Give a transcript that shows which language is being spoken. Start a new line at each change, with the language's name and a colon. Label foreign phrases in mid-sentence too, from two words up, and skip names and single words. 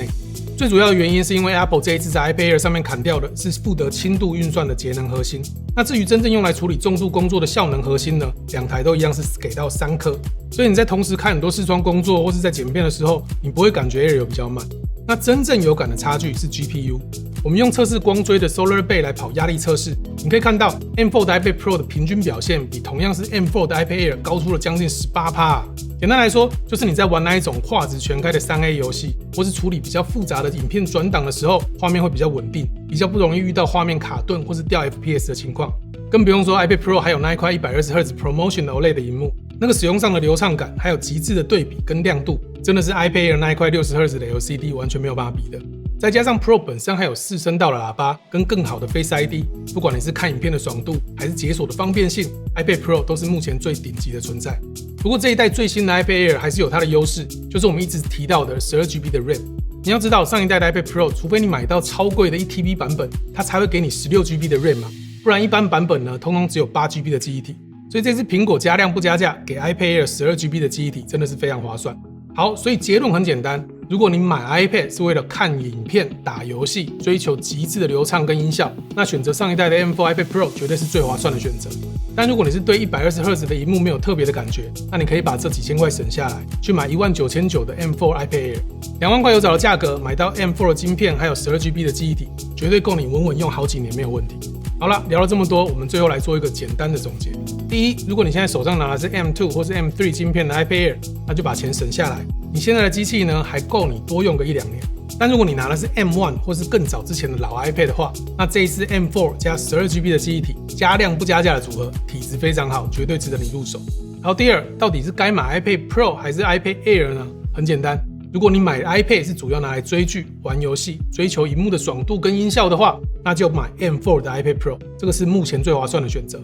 Chinese: 最主要的原因是因為 Apple 這一次在 iPad Air 上面砍掉的是負責輕度運算的節能核心，那至於真正用來處理重度工作的效能核心呢，兩台都一樣是給到3顆，所以你在同時看很多視窗工作或是在剪片的時候，你不會感覺 Air 有比較慢。那真正有感的差距是 GPU。我们用測試光追的 SolarBay 來跑壓力測試，你可以看到 M4 的 iPad Pro 的平均表現比同樣是 M4 的 iPad Air 高出了將近18%。簡單來說，就是你在玩那一種畫質全開的3A 遊戲，或是處理比較複雜的影片轉檔的時候，畫面會比較穩定，比較不容易遇到畫面卡頓或是掉 FPS 的情況。更不用說 iPad Pro 還有那一塊 120Hz ProMotion OLED 的螢幕，那個使用上的流暢感，還有極致的對比跟亮度，真的是 iPad Air 那一塊60Hz 的 LCD 完全沒有辦法比的。再加上 Pro 本身還有4聲道的喇叭跟更好的 Face ID， 不管你是看影片的爽度還是解鎖的方便性， iPad Pro 都是目前最頂級的存在。不過這一代最新的 iPad Air 還是有它的優勢，就是我們一直提到的 12GB 的 RAM。你要知道，上一代的 iPad Pro 除非你買到超貴的 1TB 版本，它才會給你 16GB 的 RAM 嘛，不然一般版本呢，通通只有 8GB 的記憶體。所以這次蘋果加量不加價，給 iPad Air 12GB 的記憶體，真的是非常划算。好，所以結論很簡單，如果你買 iPad 是為了看影片、打遊戲，追求極致的流暢跟音效，那選擇上一代的 M4 iPad Pro 絕對是最划算的選擇。但如果你是對 120Hz 的螢幕沒有特別的感覺，那你可以把這幾千塊省下來，去買19900的 M4 iPad Air。2萬塊有找的價格，買到 M4 的晶片，還有 12GB 的記憶體，絕對夠你穩穩用好幾年沒有問題。好了，聊了這麼多，我們最後來做一個簡單的總結。第一，如果你現在手上拿的是 M2 或是 M3 晶片的 iPad Air， 那就把錢省下來。你現在的機器呢，還夠你多用個1-2年。但如果你拿的是 M1 或是更早之前的老 iPad 的話，那這一次 M4 加 12GB 的記憶體，加量不加價的組合，體質非常好，絕對值得你入手。好，第二，到底是該買 iPad Pro 還是 iPad Air 呢？很簡單，如果你買 iPad 是主要拿來追劇、玩遊戲、追求熒幕的爽度跟音效的話，那就買 M4 的 iPad Pro， 這個是目前最划算的選擇。